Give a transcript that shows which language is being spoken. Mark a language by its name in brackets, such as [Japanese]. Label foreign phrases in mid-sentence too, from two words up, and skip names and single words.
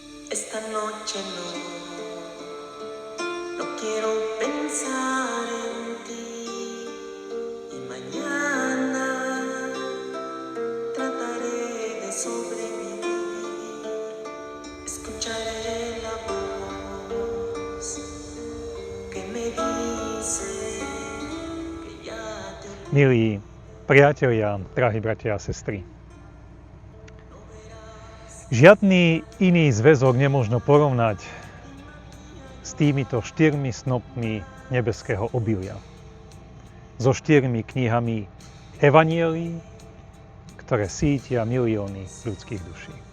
[Spanish] Esta noche no quiero pensar en ti y mañana trataré de sobrevivir. Escucharé la voz que me dice que ya te olvidé. [Slovak] Milí priatelia, drahí bratia a sestry. Žiadny iný zväzok nemožno porovnať s týmito 4 snopmi nebeského obilia. So 4 knihami Evanielií, ktoré sítia milióny ľudských duší.